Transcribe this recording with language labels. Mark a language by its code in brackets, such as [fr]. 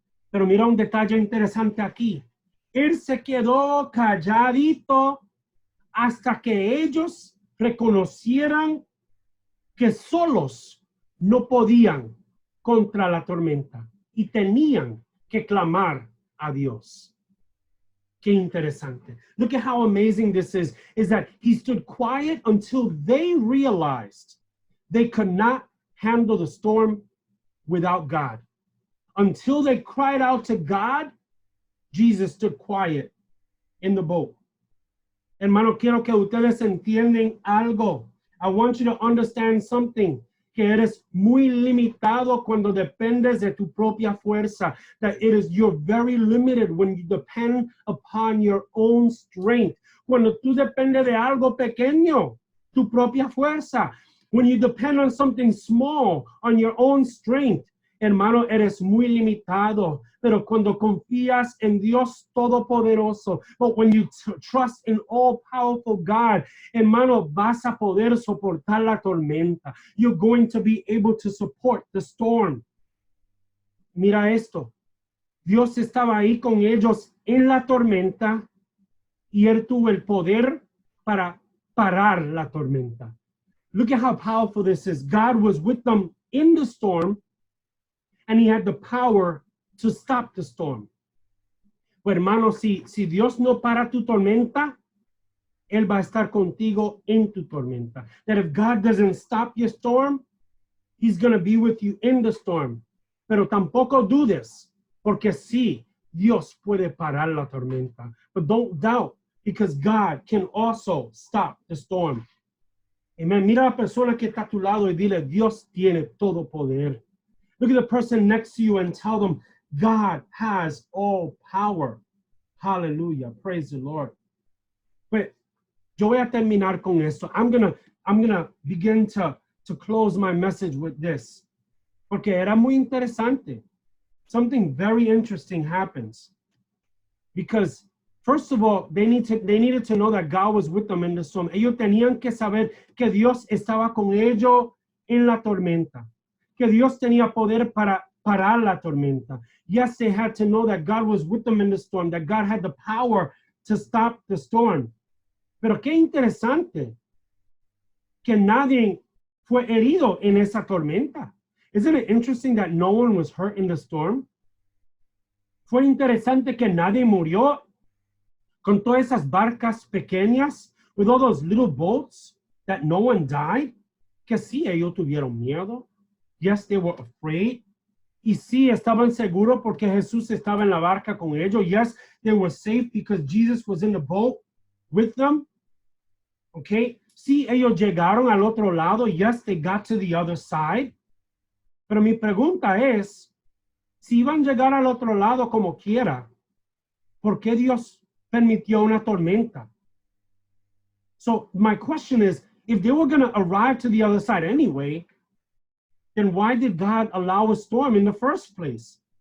[es] Pero mira un detalle interesante aquí. Él se quedó calladito hasta que ellos reconocieran que solos no podían contra la tormenta y tenían que clamar a Dios. Qué interesante. [en] Look at how amazing this is that he stood quiet until they realized they could not handle the storm without God. Until they cried out to God, Jesus stood quiet in the boat. [es] Hermano, quiero que ustedes entiendan algo. [en] I want you to understand something. [es] Que eres muy limitado cuando dependes de tu propia fuerza. [en] That you're very limited when you depend upon your own strength. [es] Cuando tú dependes de algo pequeño, tu propia fuerza. [en] When you depend on something small, on your own strength, [es] hermano, eres muy limitado. Pero cuando confías en Dios Todopoderoso, [en] but when you trust in all-powerful God, [es] hermano, vas a poder soportar la tormenta. [en] You're going to be able to support the storm. [es] Mira esto. Dios estaba ahí con ellos en la tormenta y Él tuvo el poder para parar la tormenta. [en] Look at how powerful this is. God was with them in the storm, and He had the power to stop the storm. [es] Pues hermano, si Dios no para tu tormenta, Él va a estar contigo en tu tormenta. [en] That if God doesn't stop your storm, He's going to be with you in the storm. [es] Pero tampoco dudes, porque sí, Dios puede parar la tormenta. [en] But don't doubt, because God can also stop the storm. Amen. [es] Mira a la persona que está a tu lado y dile, Dios tiene todo poder. [en] Look at the person next to you and tell them, God has all power. Hallelujah. Praise the Lord. [es] But yo voy a terminar con esto. [en] I'm gonna begin to close my message with this. [es] Porque era muy interesante. [en] Something very interesting happens. Because first of all, they needed to know that God was with them in the storm. [es] Ellos tenían que saber que Dios estaba con ellos en la tormenta. Que Dios tenía poder para parar la tormenta. [en] Yes, they had to know that God was with them in the storm, that God had the power to stop the storm. [es] Pero qué interesante que nadie fue herido en esa tormenta. [en] Isn't it interesting that no one was hurt in the storm? [es] Fue interesante que nadie murió con todas esas barcas pequeñas, [en] with all those little boats, that no one died. [es] Que sí, ellos tuvieron miedo. [en] Yes, they were afraid. [es] Y sí, estaban seguros porque Jesús estaba en la barca con ellos. [en] Yes, they were safe because Jesus was in the boat with them. Okay. [es] Sí, ellos llegaron al otro lado. [en] Yes, they got to the other side. [es] Pero mi pregunta es, si iban a llegar al otro lado como quiera, ¿por qué Dios permitió una tormenta? [en] So my question is, if they were going to arrive to the other side anyway, then why did God allow a storm in the first place?